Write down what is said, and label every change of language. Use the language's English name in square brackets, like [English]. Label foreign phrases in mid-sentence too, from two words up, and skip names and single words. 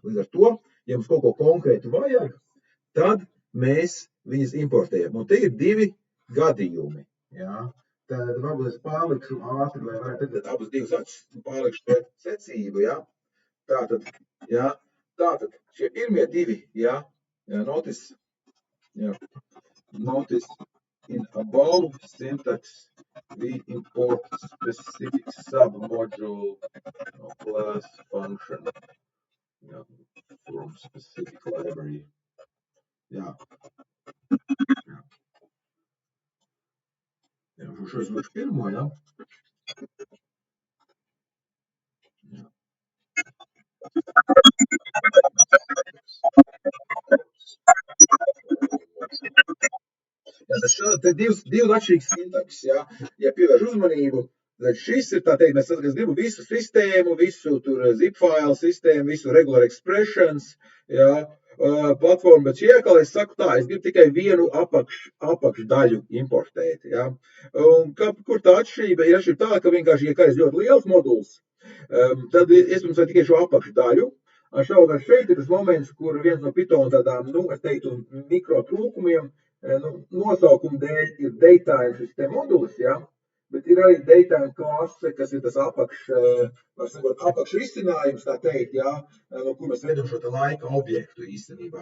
[Latvian] Līdz ar to, ja mums kaut ko konkrētu vajag, tad mēs viņas importējam. Un te ir 2 gadījumi. Ja? Tad varbūt es pārlikšu ātri, lai varētu redzēt abas divas pārlikšu pēc secību. Ja? Tātad šie pirmie 2, ja? [English] Notice in above syntax we import specific submodule class function from specific library. [Latvian] Šo izlikšu pirmo, ja? Te divi atšķirīgi sintaks, ja pievērš uzmanību, tad šis ir, tā teikt, mēs gribam visu sistēmu, visu tur [English] zip file [Latvian] sistēmu, visu [English] regular expressions, [Latvian] platformu, bet šie, kā es saku tā, es gribu tikai vienu apakšdaļu importēt, Un kur tā atšķirība? Ir tā, ka vienkārši, ja kāds ļoti liels moduls, tad es mums tikai šo apakšdaļu. Savukārt šeit ir tas moments, kur viens no Python tādām, es teiktu, mikro trūkumiem, nosaukuma dēļ ir datetime šis te modulis, bet ir arī datetime klase, kas ir tas apakšrisinājums, tā teikt, no kur mēs vedam šo te laika objektu īstenībā.